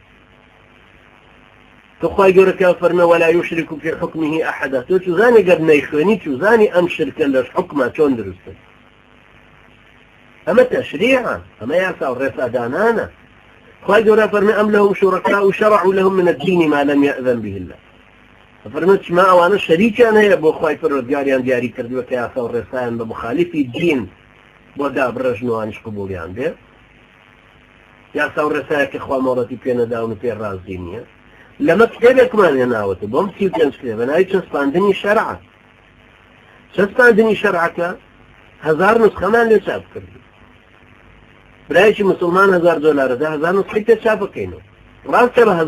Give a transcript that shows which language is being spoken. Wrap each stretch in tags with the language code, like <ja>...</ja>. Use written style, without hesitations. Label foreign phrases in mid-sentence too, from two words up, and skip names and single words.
<ckb>تۆ خوای گەورەکە فەرمێ</ckb> <ar>وەلا یوشرک فی حکمه ئەحەدا</ar> <ckb>تۆ چوزانی گەر نەیخوێنی چوزانی ئەم شرکە لەش حکمە چۆن دروستە ئەمە تەشریعە ئەمە یاسا و ڕێسادانانە خوای گەورە فەرمێ</ckb> <ar>ئەم لەهم شوڕەکاء شرعوا لهم من الدین ما لم يأذن به الله</ar> <ckb>فەرمێت چما ئەوانە شەریکیان هەیە بۆ خوای پەروەردگاریان دیاری کردووە کە یاسا و ڕێسایان بە مخالیفی دین بۆ دابڕژنەوانیش قبوڵیان بێ یاسا و ڕێسایە کە خوا مۆڵەتی پێ نەداون و پێ ڕازی نییە لەمە کتێبێکمان هێناوەتە بۆم 35 کتێبە ناوی چەسپاندنی شەرعە چەسپاندنی شەرعەکە 1000 نسخەمان لێ چاپ کردو برایەکی مسلمان $1000 1000 نسخەی پێ چاپ بکەینەوە ڕاستە بە</ckb>